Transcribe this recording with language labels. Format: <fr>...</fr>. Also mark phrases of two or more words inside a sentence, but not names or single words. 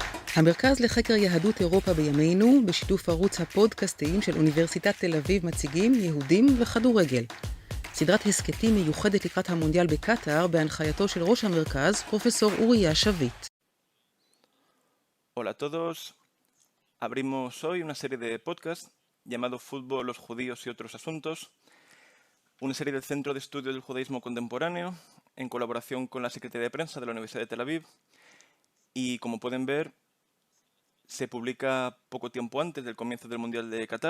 <he>המרכז לחקר יהדות אירופה בימינו, בשיתוף ערוץ הפודקאסטים של אוניברסיטת תל אביב, מציגים יהודים וכדורגל. סדרת הסקטים מיוחדת לקראת המונדיאל בקטר, בהנחייתו של ראש המרכז, פרופסור אוריה שביט.</he> <es>Hola a todos. Abrimos hoy una serie de podcast llamado Fútbol, los judíos y otros asuntos, una serie del Centro de Estudio del Judaísmo Contemporáneo en colaboración con la Secretaría de Prensa de la Universidad de Tel Aviv, y como pueden ver se publica poco tiempo antes del comienzo del Mundial de Qatar.</es>